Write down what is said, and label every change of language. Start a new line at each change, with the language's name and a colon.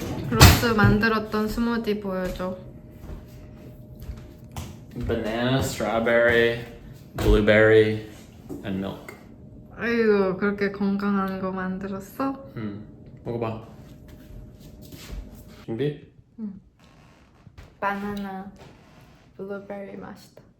Korean: 로스 만들었던 스무디 보여줘.
English: Banana, strawberry, blueberry, and milk.
Korean: 아이고, 그렇게 건강한 거 만들었어? 먹어봐. 준비? 바나나, 블루베리 맛이다.